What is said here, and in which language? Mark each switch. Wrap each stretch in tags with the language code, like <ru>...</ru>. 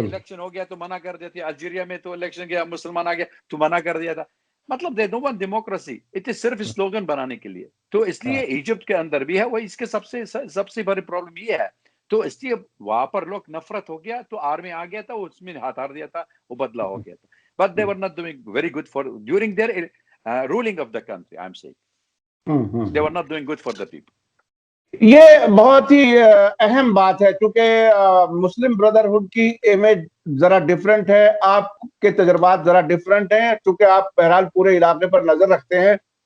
<ur>Election ہو گیا تو منع کر دیتے، الجیریا میں تو الیکشن گیا مسلمان آ گیا تو منع کر دیا تھا. مطلب</ur> <en>they don't want democracy,</en> <ur>it is صرف سلوگن بنانے کے لیے. تو اس لیے ایجپٹ کے اندر بھی ہے وہ، اس کے سب سے بڑی پرابلم یہ ہے. تو اس لیے وہاں پر لوگ نفرت ہو گیا تو آرمی آ گیا تھا، اس میں ہتھیار دیا تھا، وہ بدلا ہو گیا تھا.</ur> <en>But they were not doing very good for during their ruling of the country. I am seeing they were not doing good for the people.</en> <ur>یہ بہت ہی اہم بات ہے، چونکہ مسلم بردرہڈ کی امیج ذرا ڈیفرنٹ ہے، آپ کے تجربات ذرا ڈیفرنٹ ہیں، چونکہ آپ بہرحال پورے علاقے پر نظر رکھتے ہیں.</ur>